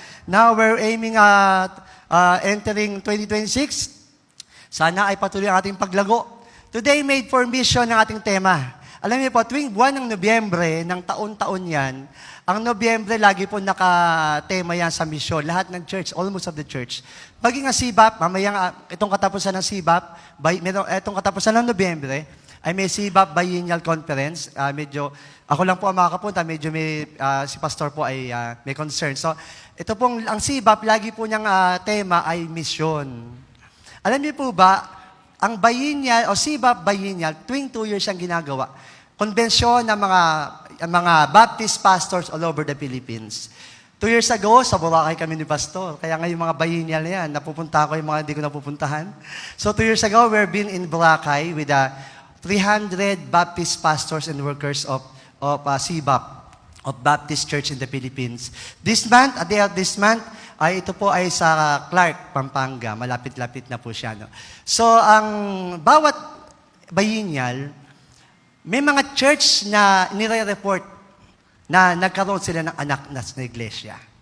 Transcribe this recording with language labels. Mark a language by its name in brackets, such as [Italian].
[English] Now we're aiming at entering 2026. [Filipino] Sana ay patuloy ang ating paglago. [English] Today, made for mission [Filipino] ang ating tema. Alam niyo po, tuwing buwan ng Nobyembre, ng taon-taon yan, ang Nobyembre lagi po nakatema yan sa misyon. Lahat ng church, [English] almost of the church. [Filipino] Maging ang SIBAP, mamayang itong katapusan ng SIBAP, itong katapusan ng Nobyembre, ay may SIBAP Biennial Conference. Ako lang po ang makakapunta, medyo si Pastor po ay may concern. So, ito pong, ang SIBAP, lagi po niyang tema ay mission. Alam niyo po ba, ang Biennial, o SIBAP Biennial, tuwing 2 years ang ginagawa. Konbensyon ng mga Baptist pastors [English] all over the Philippines. [Filipino] 2 years ago, sa Boracay kami ni Pastor. Kaya ngayon mga Biennial na yan, napupunta ko yung mga hindi ko napupuntahan. [English] So 2 years ago, we've been in Boracay with 300 Baptist pastors and workers of SIBAP, of Baptist Church in the Philippines. This month, at the end of this month, [Filipino] ito po ay sa [English] Clark, Pampanga. [Filipino] Malapit-lapit na po siya. No? So, ang bawat Biennial, may mga church na nire-report na nagkaroon sila ng anak na iglesia.